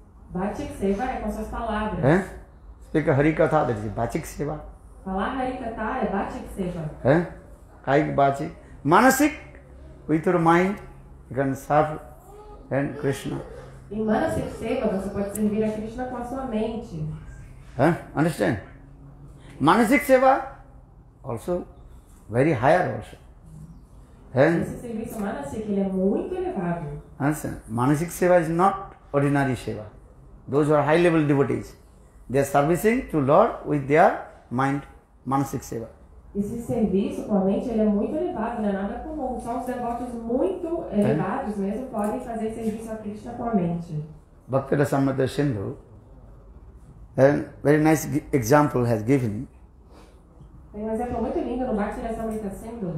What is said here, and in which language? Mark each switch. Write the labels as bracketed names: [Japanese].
[Portuguese] Bachik seva é com suas palavras. [English] Speak Harikatha, that is Bachik seva. [Portuguese] Falar Harikatha é Bachik seva. [English] Kaik Bachik. Manasik with your mind. You can serve and Krishna. [Portuguese] Em Manasik seva você pode servir a Krishna com a sua mente. [English] Understand? Manasik seva also very higher also. [Portuguese] Esse serviço Manasik ele é muito elevado. [English] Understand? Manasik seva is not ordinary seva. Those who are high level devotees, they are servicing to Lord with their mind. Manasik seva. [Portuguese] Esse serviço com a mente ele é muito elevado, não é nada comum. Só os devotos muito elevados mesmo podem fazer serviço a Krishna com a mente. [English] Bhakti-rasamrita Sindhu, a very nice example has given. [Portuguese] Tem exemplo muito lindo no Bhakti-rasamrita Sindhu.